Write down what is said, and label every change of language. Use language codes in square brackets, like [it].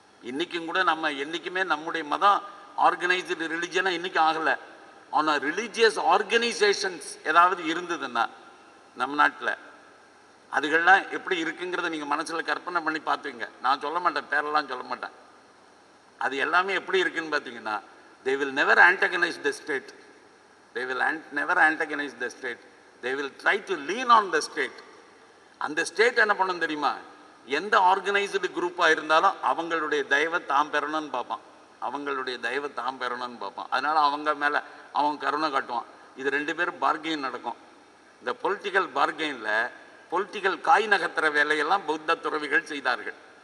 [ta] இன்றைக்கும் கூட நம்ம என்றைக்குமே நம்முடைய மதம் ஆர்கனைஸ்டு ரிலிஜனாக இன்றைக்கும் ஆகலை. ஆனால் ரிலீஜியஸ் ஆர்கனைசேஷன்ஸ் ஏதாவது இருந்ததுன்னா நம்ம நாட்டில் அதுகள்லாம் எப்படி இருக்குங்கிறத நீங்கள் மனசில் கற்பனை பண்ணி பார்த்துங்க. நான் சொல்ல மாட்டேன், பேரெல்லாம் சொல்ல மாட்டேன். அது எல்லாமே எப்படி இருக்குன்னு பார்த்தீங்கன்னா, [en] they will never antagonize the state. They will never antagonize the state. They will try to lean on the state. [ta] அந்த ஸ்டேட் என்ன பண்ணணும் தெரியுமா? எந்த ஆர்கனைஸ்டு குரூப்பாக இருந்தாலும் அவங்களுடைய தயவை தாம் பெறணும்னு பார்ப்பான். அவங்களுடைய தயவை தாம் பெறணும்னு பார்ப்பான். அதனால் அவங்க மேலே அவன் கருணை காட்டுவான். இது ரெண்டு பேரும் பார்கெயின் நடக்கும். இந்த பொலிட்டிக்கல் பார்கெயினில் பொலிட்டிக்கல் காய் நகர்த்துற வேலையெல்லாம் பௌத்த துறவிகள் செய்தார்கள்.